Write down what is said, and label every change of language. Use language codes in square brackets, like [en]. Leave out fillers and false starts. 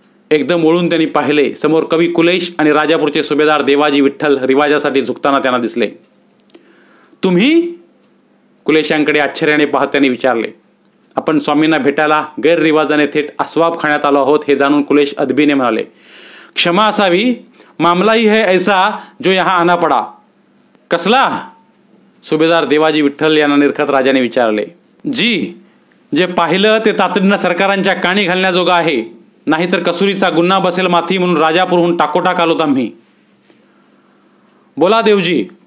[mr] एकदम ओळून त्यांनी पाहिले. समोर कवी कुलेश आणि राजापूरचे सुभेदार देवाजी विठ्ठल रिवाजासाठी झुकताना त्यांना दिसले. तुम्ही? कुलेशांकडे आश्चर्याने पाहत त्यांनी विचारले. आपण स्वामींना भेटायला गैररिवाजाने थेट अस्वाब खाण्यात आलो आहोत हे जाणून कुलेश अदबीने म्हणाले, क्षमा असावी. [hi] मामलाही है ऐसा जो यहां आना पडा. [mr] कसला? सुभेदार देवाजी विठ्ठल यांना निरखत राजाने विचारले. जी, जे पाहिलं ते तातडीनं सरकारांच्या काणी घालण्याजोगं आहे, नाहीतर कसुरीचा गुन्हा बसेल माथी म्हणून राजापूरहून टाकोटाक आलोत आम्ही. बोला देवजी.